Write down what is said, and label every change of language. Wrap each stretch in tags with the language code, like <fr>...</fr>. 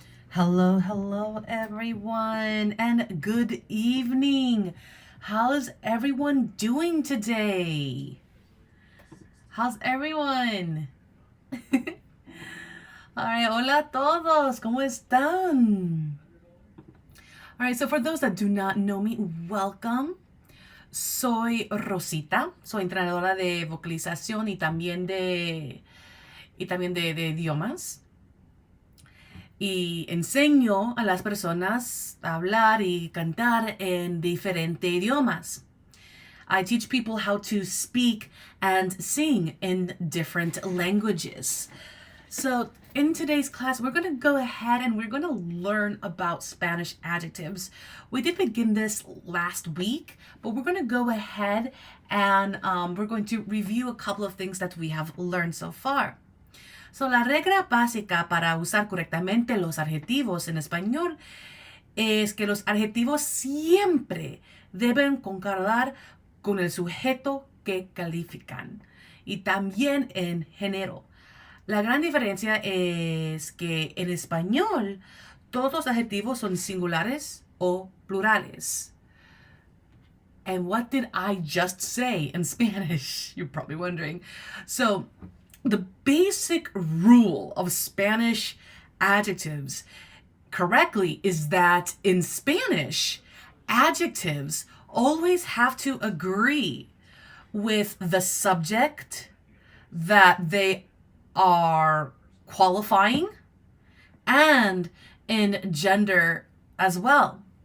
<en>Hello, hello, everyone, and good evening. How's everyone doing today? How's everyone? All right,</en> <es>hola a todos, ¿cómo están?</es> <en>All right, so for those that do not know me, welcome.</en> <es>Soy Rosita, soy entrenadora de vocalización y también de idiomas. Y enseño a las personas a hablar y cantar en diferentes idiomas.</es> <en>I teach people how to speak and sing in different languages. So, in today's class, we're going to go ahead and we're going to learn about Spanish adjectives. We did begin this last week, but we're going to go ahead and we're going to review a couple of things that we have learned so far.</en> <es>So, la regla básica para usar correctamente los adjetivos en español es que los adjetivos siempre deben concordar con el sujeto que califican y también en género. La gran diferencia es que en español todos los adjetivos son singulares o plurales.</es> <en>And what did I just say in Spanish? You're probably wondering. So, the basic rule of Spanish adjectives correctly is that in Spanish, adjectives always have to agree with the subject that they are qualifying and in gender as well.</en>